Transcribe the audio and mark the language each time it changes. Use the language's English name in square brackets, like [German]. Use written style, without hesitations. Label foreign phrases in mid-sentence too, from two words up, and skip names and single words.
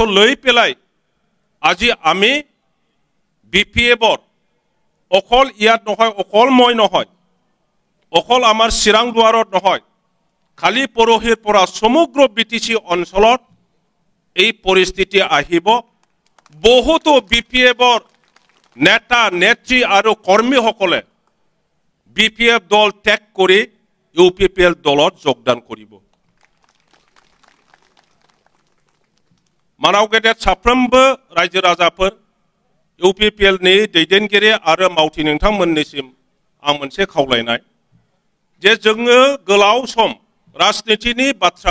[Assamese] লৈ পেলাই আজি আমি বিপিএফৰ অকল ইয়াত নহয় অকল মই নহয় অকল আমাৰ চিৰাং দুৱাৰত নহয় খালি পৰহিৰ পৰা সমগ্ৰ বিটিচি অঞ্চলত এই পৰিস্থিতি আহিব বহুতো বিপিএফৰ নেতা নেত্ৰী আৰু কৰ্মীসকলে বিপিএফ দল ত্যাগ কৰি ইউপিপিএল দলত যোগদান কৰিব [Bodo] मानाव गेदेर साफ्रोमबो रायजो राजाफोर इउपिपिएल नि दैदेनगिरि आरो मावथि नोंथांमोननिसिम आं मोनसे खावलायनाय जे जोङो गोलाव सम राजनीतिनि बाथ्रा